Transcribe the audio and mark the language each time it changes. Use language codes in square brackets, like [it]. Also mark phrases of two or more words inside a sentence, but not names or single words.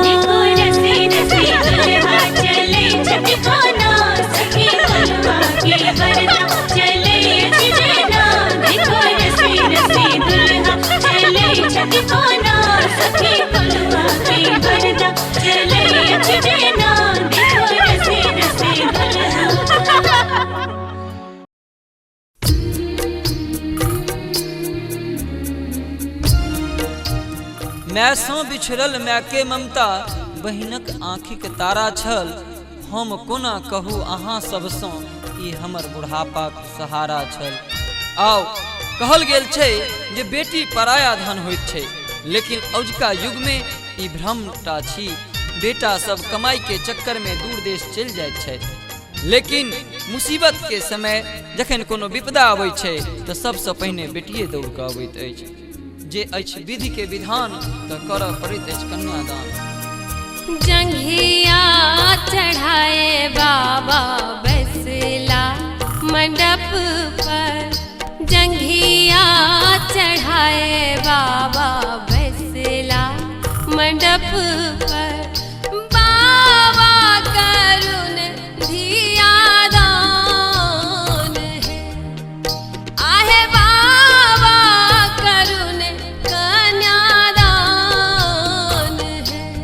[mai] देखो रसी रसी दुल्हा चले छठ कोना सखी कोलवा के बरदा चले अचरेना देखो रसी रसी दुल्हा चले छठ कोना सखी कोलवा के बरदा चले अचरेना देखो रसी रसी दुल्हा मैसों बिछड़ल मैके ममता बहिनक आँखिक तारा छल हम कोना कहू अहाँ सबसँ ई हमर बुढ़ापाक सहारा छल। आओ कहल गेल छै जे बेटी पराया धन होइत छै, लेकिन अजुका युग में ई भ्रमटा छी। बेटा सब कमाई के चक्कर में दूर देश चलि जाइत छै, लेकिन मुसीबत के समय जखन कोनो विपदा अबैत छै तऽ सबसँ पहिने बेटिए दौड़ कऽ अबैत अछि। जे अछि विधि के विधान तऽ करऽ पड़ैत अछि कन्यादान। जंघिया चढ़ाए बाबा बैसला मंडप पर, जंघिया चढ़ाए बाबा बैसला मंडप पर, बाबा करुण धिया दान है, आहे बाबा करुण कन्यादान है।